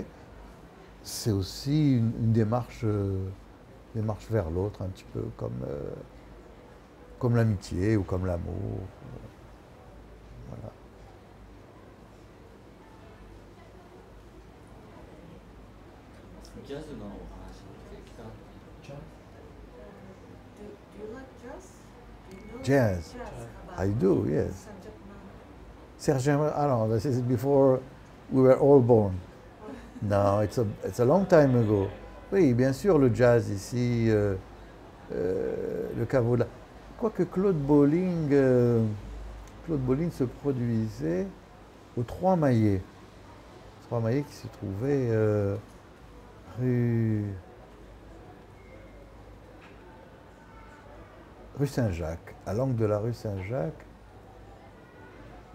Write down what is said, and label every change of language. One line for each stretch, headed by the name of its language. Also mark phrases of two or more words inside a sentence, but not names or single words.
French: C'est aussi une démarche vers l'autre, un petit peu comme l'amitié ou comme l'amour. Voilà.
Japanese: Jazz のお話できた。
English: Do you like jazz? Do you know Jazz. about I do, yes. Saint-Germain? Serge, no, this is before we were all born. No, it's a long time ago.
French: Oui, bien sûr, le jazz ici, le caveau là. Quoique Claude Bolling se produisait aux Trois Maillets. Trois Maillets qui se trouvaient rue Saint-Jacques, à l'angle de la rue Saint-Jacques.